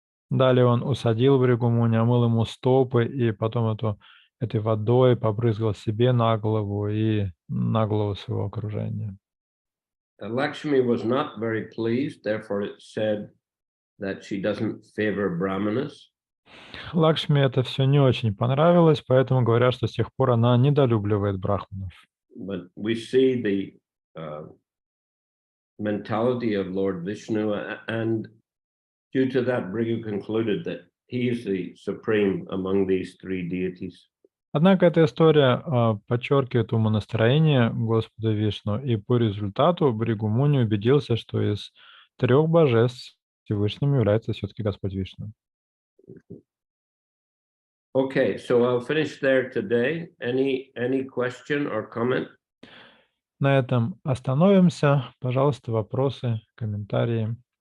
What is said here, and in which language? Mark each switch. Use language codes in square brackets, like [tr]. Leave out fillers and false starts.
[ru] Далее он усадил Бригумуни, омыл ему стопы и потом этой водой побрызгал себе на голову и на голову своего окружения. [en] Lakshmi was not very pleased, therefore it said that she doesn't favor Brahmanas. [ru] Лакшми это все не очень понравилось, поэтому говорят, что с тех пор она недолюбливает брахманов. [en] But we see the mentality of Lord Vishnu, and due to that, Bhrigu concluded that he is the supreme among these three deities. [ru] Однако эта история подчеркивает умонастроение Господа Вишну, и по результату Бригумуни убедился, что из трех божеств Всевышним является все-таки Господь Вишну. [en] Okay, so I'll finish there today. Any question or comment? [ru] На этом остановимся. Пожалуйста, вопросы, комментарии.